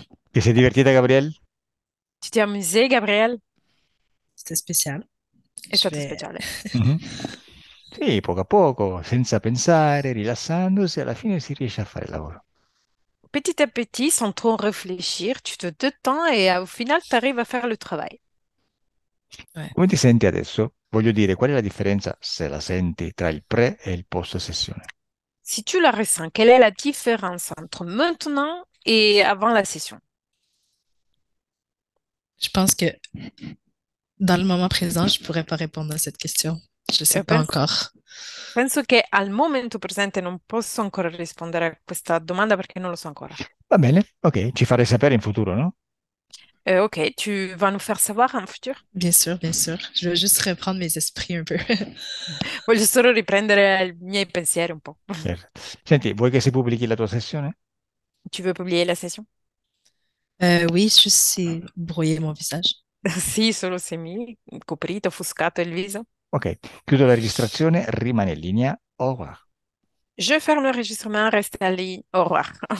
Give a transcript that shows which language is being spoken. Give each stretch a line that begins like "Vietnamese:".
Italian: ti sei divertita, Gabriel?
French: Tu t'es amusé, Gabriel? C'était spécial.
Italian: È
French: Je
Italian: stato
French: vais.
Italian: speciale. Mhm. Sì, poco a poco, senza pensare, rilassandosi, alla fine si riesce a fare il lavoro.
French: Petit à petit, sans trop réfléchir, tu te détends et au final, tu arrives à faire le travail. Ouais.
Italian: Come ti senti adesso? Voglio dire, qual è la differenza, se la senti, tra il pre e il post sessione?
French: Si tu la ressens, quelle est la différence entre maintenant et avant la session? Je pense que dans le moment présent, je pourrais pas répondre à cette question. Je sais pas
Italian: Penso,
French: encore.
Italian: penso che al momento presente non posso ancora rispondere a questa domanda perché non lo so ancora. Va bene, ok, ci farai sapere in futuro, no?
French: Ok, tu vas nous faire savoir en futur? Bien sûr, bien sûr. Je vais juste reprendre mes esprits un peu.
Italian: Voglio solo riprendere i miei pensieri un po'. Senti, vuoi che si pubblichi la tua sessione?
French: Tu veux publier la session? Oui, juste c'est brouiller mon visage.
Italian: Sì, solo se mi coprito, offuscato il viso. Ok, chiudo la registrazione, rimane in linea.
French: Au revoir. Je ferme l'enregistrement, reste en ligne. Au revoir.